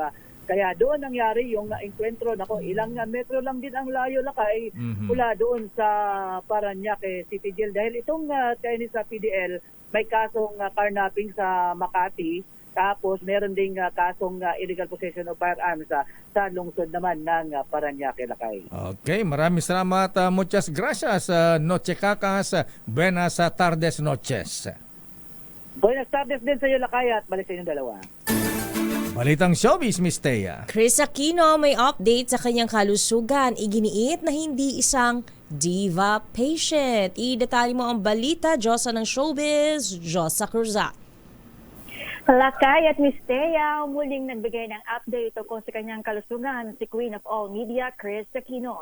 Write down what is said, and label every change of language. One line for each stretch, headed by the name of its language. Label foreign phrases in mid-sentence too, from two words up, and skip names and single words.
Filipino: Kaya doon nangyari yung enkwentro. Ilang metro lang din ang layo Lakay mula doon sa Parañaque City Jail. Dahil itong Chinese PDL may kasong carnapping sa Makati. Tapos meron ding kasong
English: illegal possession of firearms
Filipino: sa lungsod naman ng Parañaque Lakay. Okay, maraming salamat.
Spanish: Muchas gracias. Noche Kakas. Buenas tardes noches. Buenas tardes
Filipino: din sa iyo Lakay at balik sa inyong dalawa. Balitang showbiz, Miss Teya. Chris Aquino may update sa kanyang kalusugan. Iginiit na hindi isang diva patient. Idetalye mo ang balita, Diyosa ng showbiz, Diyosa Cruzat. Lakay at Miss Teya, muling nagbigay ng update tungkol sa kanyang kalusugan si Queen of All Media, Chris Aquino.